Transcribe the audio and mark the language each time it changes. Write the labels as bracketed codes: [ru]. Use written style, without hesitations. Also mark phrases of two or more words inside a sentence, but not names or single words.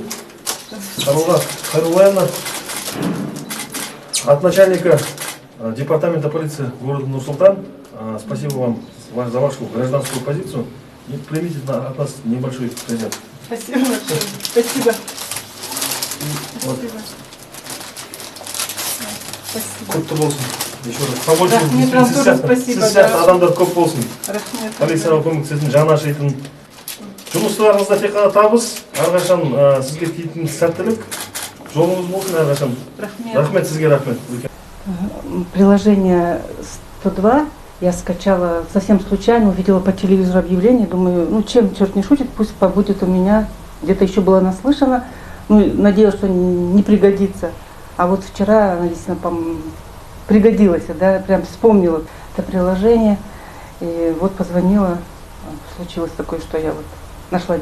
[ru] Арулат Хайрулаевна, от начальника департамента полиции города Нур-Султан. Спасибо вам за вашу гражданскую позицию. И примите от нас небольшой презент. Спасибо большое. Спасибо. Вот. Спасибо. [kk] Құтты болсын. [ru] Еще раз. Побольше Рахмет, вам тоже спасибо, [kk] сіз да. сияқты адамдар көп болсын. Рахмет. Полицияға көмектесетін, жаны ашитын. Жұмыстарыңызда тек қана табыс, әрқашан сізге тиетін сәттілік. Жолыңыз болсын әрқашан. Рахмет. Рахмет сізге, рахмет. [ru] Приложение 102 я скачала совсем случайно, увидела по телевизору объявление, думаю, ну чем черт не шутит, пусть побудет у меня, где-то еще было наслышано, ну надеялась, что не пригодится. А вот вчера она действительно пригодилась, да, прям вспомнила это приложение, и вот позвонила, случилось такое, что я вот нашла деньги.